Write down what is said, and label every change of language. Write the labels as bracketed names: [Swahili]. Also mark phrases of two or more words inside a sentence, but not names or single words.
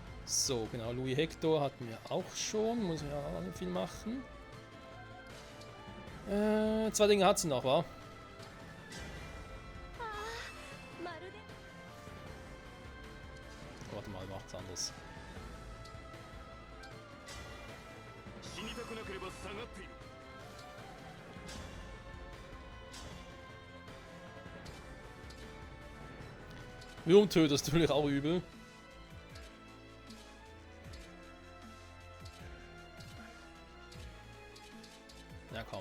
[German] So, genau, Louis Hector hatten wir auch schon. Muss ja auch nicht viel machen. 2 Dinge hat sie noch, wa? [Japanese] まるで [German] Warte mal, macht's anders. [Japanese] 死にたくなければ下がっている。 [German] Wurmtöter ist natürlich auch übel. Ja, komm.